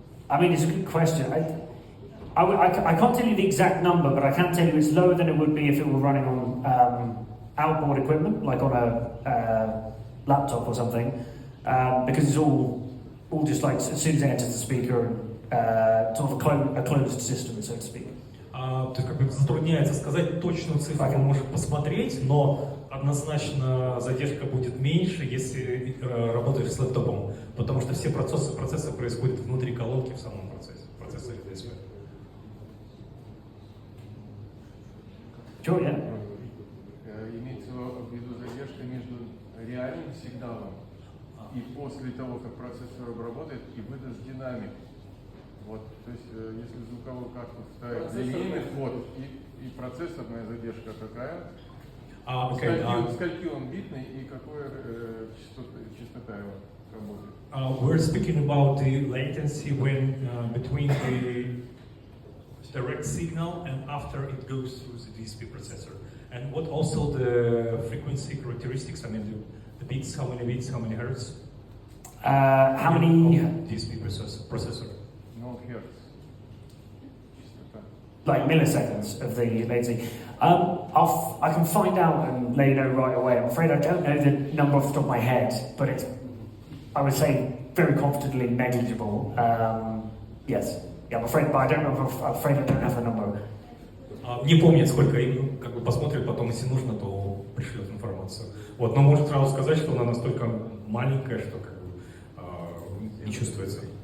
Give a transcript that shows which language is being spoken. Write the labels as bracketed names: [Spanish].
[English] I mean, it's a good question. I can't tell you the exact number, but I can tell you it's lower than it would be if it were running on outboard equipment, like on a laptop or something, because it's all just like as soon as it enters the speaker, sort of a closed system, so to speak. [Russian] То есть как бы затрудняется сказать точную цифру, он может посмотреть, но однозначно задержка будет меньше, если работаешь с лэптопом, потому что все процессы происходят внутри колонки в самом процессоре DSP. [English] Sure, yeah. [Russian] Имеется в виду задержка между реальным сигналом и после того, как процессор обработает и выдаст динамик. Вот, то есть, если звуковую карту вставить линейный вход и процессорная задержка какая, скольки он битный и какая частота его работает. [English] We're speaking about the latency when between the direct signal and after it goes through the DSP processor, and what also the frequency characteristics. I mean the bits, how many hertz? How many DSP processor? No hertz. [Russian] Частота. [English] Like milliseconds of the latency. I can find out and let you know right away. I'm afraid I don't know the number off the top of my head, but it's, I would say, very confidently negligible. Yes. Yeah, I'm afraid I don't have the number. [Russian] Не помнит, сколько им, как бы посмотрит потом, если нужно, то пришлет информацию. Вот, но может сразу сказать, что она настолько маленькая, что как бы не чувствуется.